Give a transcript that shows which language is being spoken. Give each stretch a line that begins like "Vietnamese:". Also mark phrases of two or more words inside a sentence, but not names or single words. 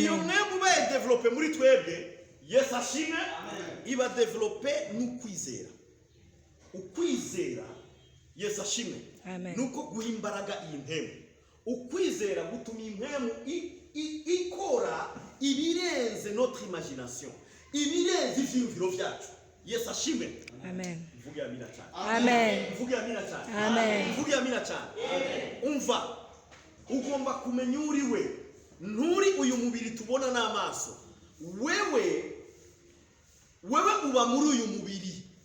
Rundi: Iyo mwemu baye develope muri twebwe, Yesu ashimwe, iba develope n'ukwizera. Ukwizera, Yesu ashimwe, nuko guha imbaraga iyi mpemu. Ukwizera gutuma impemu ikora ibirenze
French: notre imagination,
Rundi: ibirenze ivyiyumviro byacu. Yesu ashimwe. Amen.
Kinyarwanda: Vuga amina cyane. Amen. Vuga amina cyane. Amen. Vuga amina cyane. Umva, ugomba kumenya uriwe. Nturi uyu mubiri tubona n'amaso. Wewe uba muri uyu mubiri.